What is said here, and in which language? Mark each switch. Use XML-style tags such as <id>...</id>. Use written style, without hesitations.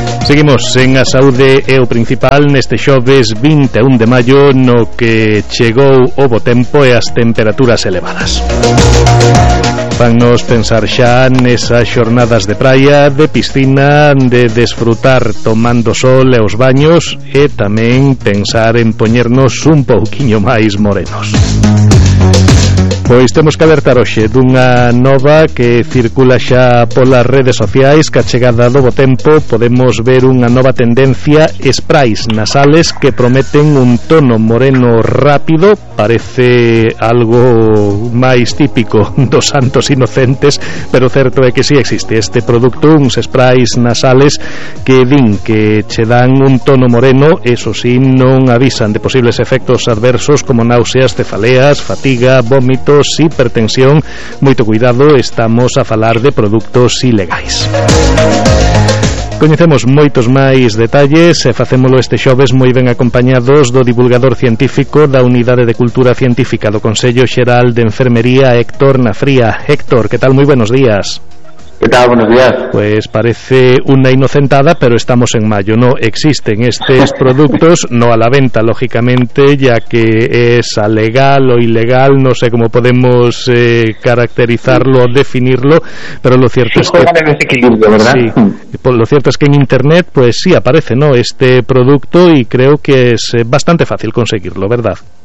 <gl>Seguimos en A Saúde é o principal neste xoves 21 de maio, no que chegou o bo tempo e as temperaturas elevadas. Fannos pensar xa nesas xornadas de praia, de piscina, de desfrutar tomando sol e os baños, e tamén pensar en poñernos un pouquiño máis morenos. Pois temos que alertar hoxe dunha nova que circula xa polas redes sociais, que a chegada do bo tempo podemos ver unha nova tendencia: sprays nasales que prometen un tono moreno rápido. Parece algo máis típico dos Santos Inocentes, pero certo é que sí existe este producto, uns sprays nasales que din que che dan un tono moreno, eso sí, non avisan de posibles efectos adversos como náuseas, cefaleas, fatiga, vómito, hipertensión. Moito cuidado, estamos a falar de produtos ilegais. Coñecemos moitos máis detalles e facémolo este xoves moi ben acompañados do divulgador científico da Unidade de Cultura Científica do Consello Xeral de Enfermería, Héctor Nafría. Héctor, que tal? Moi buenos días. Que tal? Buenos días. Pues parece unha inocentada, pero estamos en maio, ¿no?</gl> <es>Existen estes produtos, no a la venta, lógicamente, ya que es legal o ilegal, no sé cómo podemos caracterizarlo o definirlo, pero lo cierto sí, es que... Sí, juegan en ese equilibrio, ¿verdad? Sí, pues lo cierto es que en internet, pues sí, aparece, ¿no?, este producto, y creo que es bastante fácil conseguirlo, ¿verdad?</es>